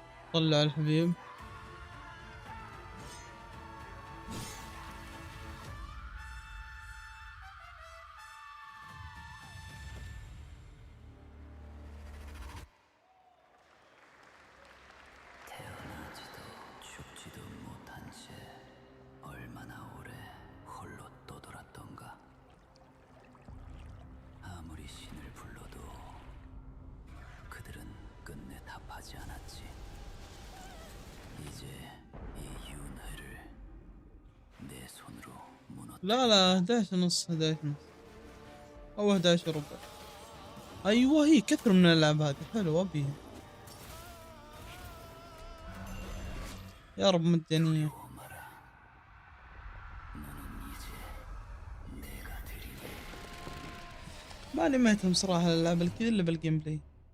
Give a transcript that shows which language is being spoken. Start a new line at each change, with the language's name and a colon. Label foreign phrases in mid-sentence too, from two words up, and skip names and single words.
Arabic: طلع الحبيب.
Korean: 태어나지도 죽지도 못한 채 얼마나 오래 홀로 떠돌았던가. 아무리 신을 불러도 그들은 끝내 답하지 않았지. 이제 이 윤회를 내 손으로 무너뜨려.
Arabic: لا 11 ونص 11 ونص او 11 وربع. ايوه هي كثر من الالعاب هذه حلوه ابيها. يا رب مجانية. ماني مهتم صراحة الألعاب الكذا إلا
English: game play.